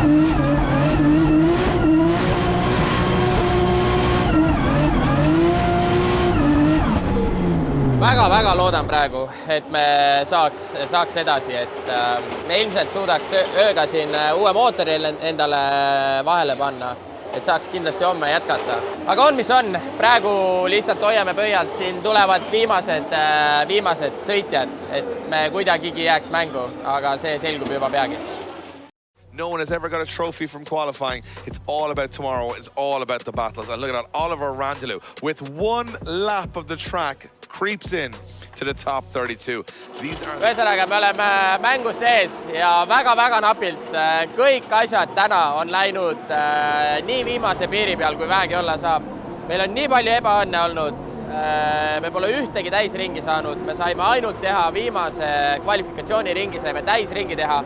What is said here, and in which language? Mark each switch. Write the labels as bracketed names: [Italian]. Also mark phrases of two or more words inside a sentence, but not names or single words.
[Estonian] Väga loodan praegu, et me saaks edasi, et me ilmselt suudaks ööga siin uue mootori endale vahele panna, et saaks kindlasti homme jätkata. Aga on, mis on. Praegu lihtsalt hoiame pöialt, siin tulevad viimased sõitjad, et me kuidagigi jääks mängu, aga see selgub juba peagi. [English] No one has ever got a trophy from qualifying. It's all about tomorrow. It's all about the battles. And look at that, Oliver Randalou, with one lap of the track, creeps in to the top 32. [Estonian] Ühesõnaga, me oleme mängus sees ja väga napilt. Kõik asjad täna on läinud nii viimase piiri peal, kui vähegi olla saab. Meil on nii palju ebaõnne olnud. Me pole ühtegi täisringi saanud. Me saime ainult teha viimase kvalifikatsiooniringi, saime täisringi teha.